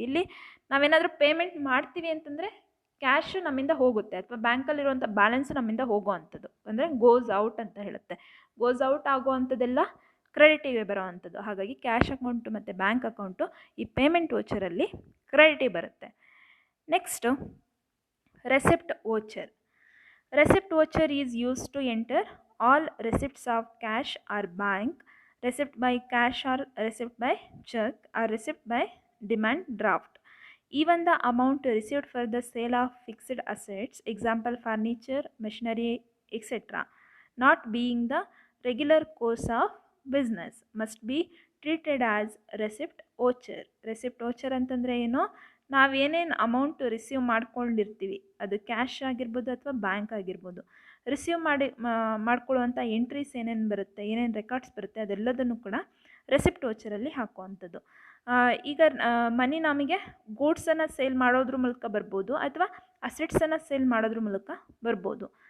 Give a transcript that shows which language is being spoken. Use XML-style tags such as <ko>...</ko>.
<kn>ಇಲ್ಲಿ ನಾವೇನಾದರೂ ಪೇಮೆಂಟ್ ಮಾಡ್ತೀವಿ ಅಂತಂದರೆ ಕ್ಯಾಶು ನಮ್ಮಿಂದ ಹೋಗುತ್ತೆ, ಅಥವಾ ಬ್ಯಾಂಕಲ್ಲಿರುವಂಥ ಬ್ಯಾಲೆನ್ಸು ನಮ್ಮಿಂದ ಹೋಗೋ ಅಂಥದ್ದು, ಅಂದರೆ</kn> <en>goes out</en> <kn>ಅಂತ ಹೇಳುತ್ತೆ.</kn> <en>goes out</en> <kn>ಆಗೋ ಅಂಥದ್ದೆಲ್ಲ ಕ್ರೆಡಿಟಿಗೆ ಬರೋ ಅಂಥದ್ದು. ಹಾಗಾಗಿ ಕ್ಯಾಶ್ ಅಕೌಂಟು ಮತ್ತು ಬ್ಯಾಂಕ್ ಅಕೌಂಟು ಈ ಪೇಮೆಂಟ್ ವೋಚರಲ್ಲಿ ಕ್ರೆಡಿಟಿಗೆ ಬರುತ್ತೆ. Next receipt voucher.</kn> <en>Receipt voucher is used to enter all receipts of cash or bank, receipt by cash or receipt by check or receipt by demand draft. Even the amount received for the sale of fixed assets, example furniture, machinery, etc., not being the regular course of business, must be treated as receipt voucher.</en> <kn>Receipt voucher ಅಂತಂದರೆ ಏನು, ನಾವೇನೇನು amount receive ಮಾಡ್ಕೊಂಡಿರ್ತೀವಿ, ಅದು cash ಆಗಿರ್ಬೋದು ಅಥವಾ bank ಆಗಿರ್ಬೋದು, receive ಮಾಡ್ಕೊಳ್ಳುವಂಥ entries ಏನೇನು ಬರುತ್ತೆ, ಏನೇನು ರೆಕಾರ್ಡ್ಸ್ ಬರುತ್ತೆ, ಅದೆಲ್ಲದನ್ನು ಕೂಡ ರೆಸಿಪ್ಟ್ ವೋಚರಲ್ಲಿ ಹಾಕುವಂಥದ್ದು. ಈಗ ಮನಿ ನಮಗೆ ಗೂಡ್ಸನ್ನು ಸೇಲ್ ಮಾಡೋದ್ರ ಮೂಲಕ ಬರ್ಬೋದು, ಅಥವಾ ಅಸೆಟ್ಸನ್ನು ಸೇಲ್ ಮಾಡೋದ್ರ ಮೂಲಕ ಬರ್ಬೋದು.</kn>